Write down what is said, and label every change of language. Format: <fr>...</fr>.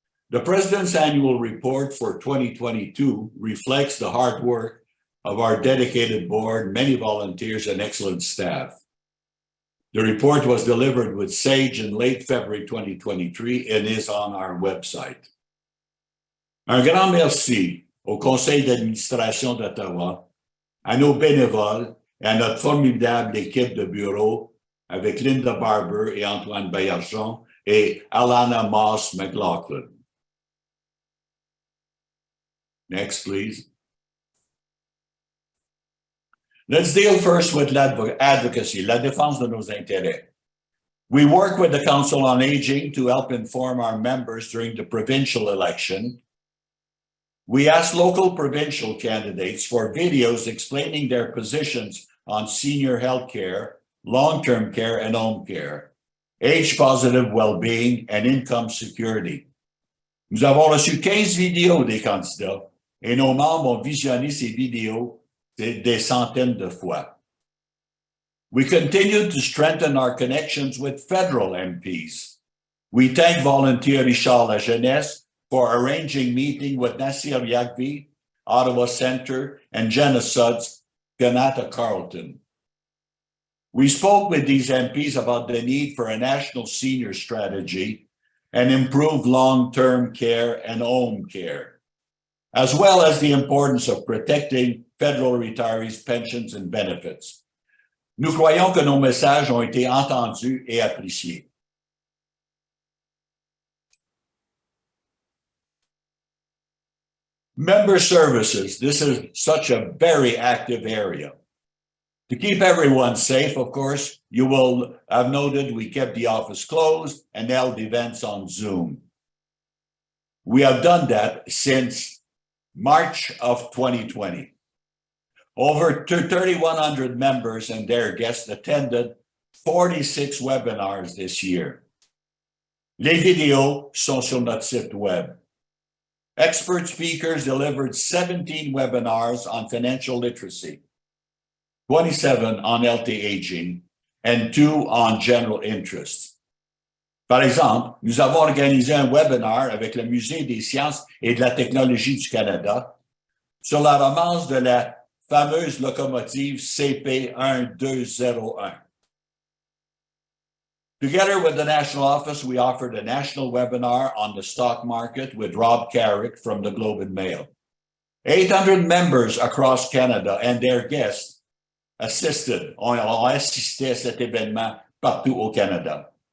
<en>The President's annual report for 2022 reflects the hard work of our dedicated board, many volunteers, and excellent staff. The report was delivered with SAGE in late February 2023 and is on our website.</en> <fr>Un grand merci au Conseil d'administration d'Ottawa, à nos bénévoles et à notre formidable équipe de bureau avec Linda Barber et Antoine Baillargeon et Alana Moss McLaughlin.</fr> <en>Next, please. Let's deal first with advocacy,</en> <fr>la défense de nos intérêts.</fr> <en>We work with the Council on Aging to help inform our members during the provincial election. We asked local provincial candidates for videos explaining their positions on senior health care, long-term care and home care, age-positive well-being and income security.</en> <fr>Nous avons reçu 15 vidéos des candidats et nos membres ont visionné ces vidéos des centaines de fois.</fr> <en>We continue to strengthen our connections with federal MPs. We thank volunteer Richard La Jeunesse for arranging meeting with Nasir Yagvi, Ottawa Centre, and Jenna Sudds, Ganata Carleton. We spoke with these MPs about the need for a national senior strategy and improved long-term care and home care, as well as the importance of protecting federal retirees' pensions and benefits.</en> <fr>Nous croyons que nos messages ont été entendus et appréciés.</fr> <en>Member services, this is such a very active area. To keep everyone safe, of course, you will have noted we kept the office closed and held events on Zoom. We have done that since March of 2020. Over 3,100 members and their guests attended 46 webinars this year.</en> <fr>Les vidéos sont sur notre site web.</fr> <en>Expert speakers delivered 17 webinars on financial literacy, 27 on healthy aging, and 2 on general interests.</en> <fr>Par exemple, nous avons organisé un webinar avec le Musée des sciences et de la technologie du Canada sur la romance de la fameuse locomotive CP1201.</fr> <en>Together with the national office, we offered a national webinar on the stock market with Rob Carrick from the Globe and Mail. 800 members across Canada and their guests</en> <fr>ont assisté à cet événement partout au Canada.</fr>